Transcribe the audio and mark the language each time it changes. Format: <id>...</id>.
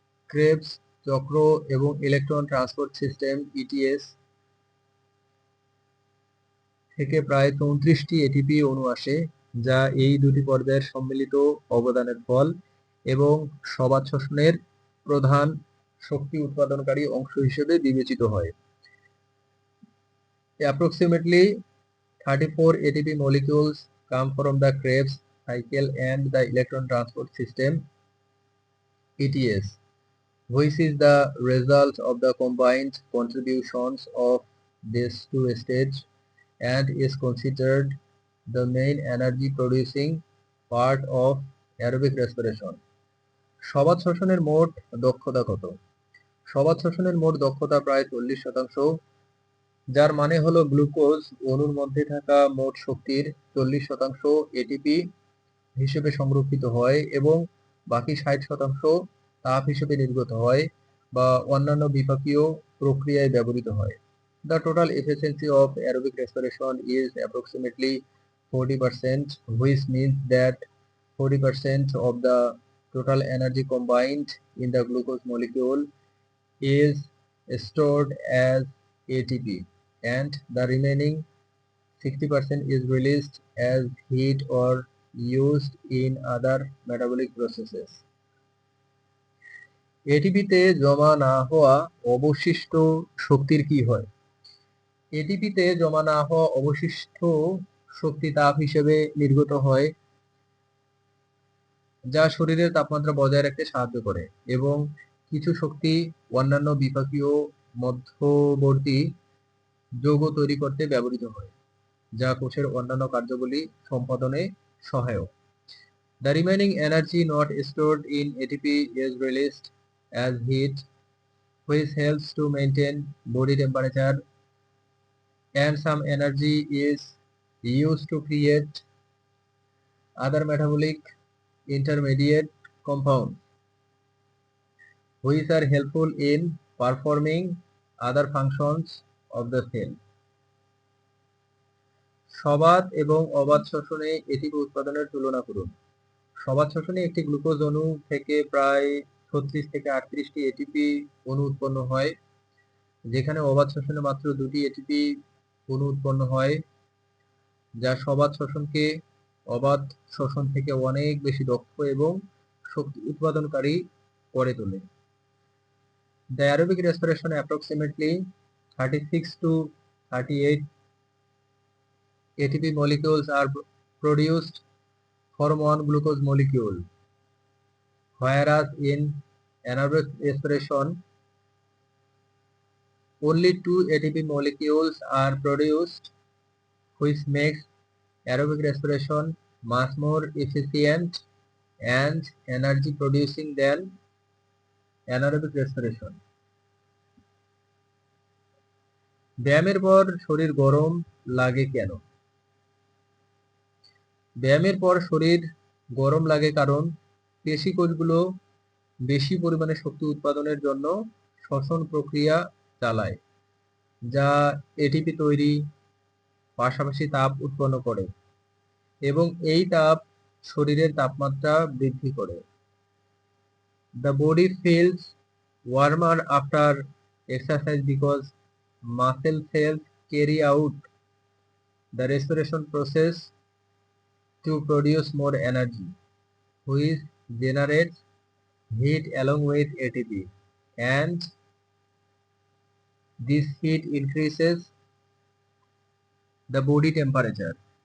<bn>Krebs চক্র এবং electron transport system ETS থেকে প্রায় 34টি এটিপি অণু আসে, যা এই দুটি পর্যায়ের সম্মিলিত অবদানের ফল এবং সবাত শোষণের প্রধান শক্তি উৎপাদনকারী অংশ হিসেবে বিবেচিত হয়।</bn> <en>Approximately 34 ATP molecules come from the Krebs cycle and the electron transport system ETS, which is the result of the combined contributions of these two stages and is considered the main energy producing part of aerobic respiration.</en> <bn>সবাত শোষণের মোট দক্ষতা কত? সবাত শোষণের মোট দক্ষতা প্রায় 40%, যার মানে হলো গ্লুকোজ অণুর মধ্যে থাকা মোট শক্তির 40% এটিপি হিসেবে সংরক্ষিত হয় এবং বাকি 60% তাপ হিসেবে নির্গত হয় বা অন্যান্য বিপাকীয় প্রক্রিয়ায় ব্যবহৃত হয়।</bn> <en>The total efficiency of aerobic respiration is approximately 40%, which means that 40% of the total energy combined in the glucose molecule is stored as ATP, and the remaining 60% is released as heat or used in other metabolic processes.</en> <bn>এটিপিতে জমা না হওয়া অবশিষ্ট শক্তির কি হয়? এটিপিতে জমা না হওয়া অবশিষ্ট শক্তি তাপ হিসেবে নির্গত হয়, যা শরীরের তাপমাত্রা বজায় রাখতে সাহায্য করে এবং কিছু শক্তি অন্যান্য বিপাকীয় মধ্যবর্তী যৌগ তৈরি করতে ব্যবহৃত হয়, যা কোষের অন্যান্য কার্যাবলী সম্পাদনে সহায়ক।</bn> <en>The remaining energy not stored in ATP is released as heat, which helps to maintain body temperature, and some energy is used to create other metabolic intermediate compounds, which are helpful in performing other functions of the cell.</en> <bn>সবাত এবং অবাত শোষণে ATP উৎপাদনের তুলনা করুন। সবাত শোষণে একটি glucose অণু থেকে প্রায় 36 থেকে 38টি এটিপি অণু উৎপন্ন হয়, যেখানে অবাত শোষণে মাত্র 2টি এটিপি অণু উৎপন্ন হয়, যা সবাত শোষণকে অবাত শোষণ থেকে অনেক বেশি দক্ষ এবং শক্তি উৎপাদনকারী করে তোলে।</bn> <en>The aerobic respiration approximately 36 to 38 ATP molecules are produced from one glucose molecule, whereas in anaerobic respiration only 2 ATP molecules are produced, which makes aerobic respiration much more efficient and energy producing than anaerobic respiration.</en> <bn>ব্যায়ামের পর শরীর গরম লাগে কেন? ব্যায়ামের পর শরীর গরম লাগে কারণ পেশি কোষগুলো বেশি পরিমাণে শক্তি উৎপাদনের জন্য শ্বসন প্রক্রিয়া চালায়, যা এটিপি তৈরি পাশাপাশি তাপ উৎপন্ন করে এবং এই তাপ শরীরের তাপমাত্রা বৃদ্ধি করে।</bn> <en>The body feels warmer after exercise because muscle cells carry out the respiration process to produce more energy, which generates heat along with ATP, and this heat increases the body temperature.</en>